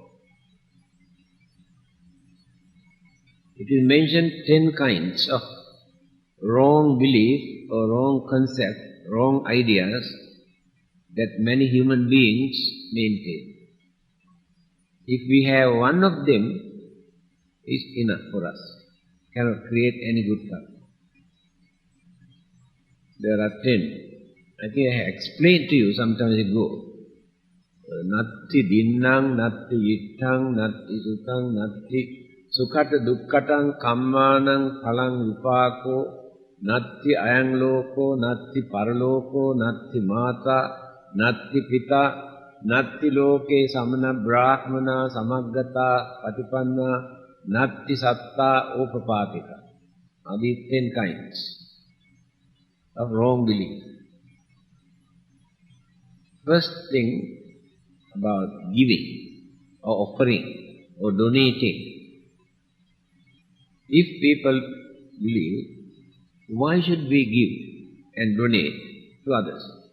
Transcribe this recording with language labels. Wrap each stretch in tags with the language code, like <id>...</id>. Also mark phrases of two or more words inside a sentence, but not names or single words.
<en>It is mentioned 10 kinds of wrong belief or wrong concept, wrong ideas that many human beings maintain. If we have one of them, it's enough for us. Cannot create any good karma. There are 10. I think I explained to you some time ago.</en> <pi>Natti dinnang, natti yittang, natti sukang, natti sukata dukkatang kammanang phalang vipako, natti ayang loko, natti paraloko, natti mata, natti pita, natti loke samana brahmana samaggata patipanna, natti satta upapatika.</pi> <en>Are these 10 kinds of wrong belief. First thing about giving or offering or donating. If people believe, why should we give and donate to others?</en>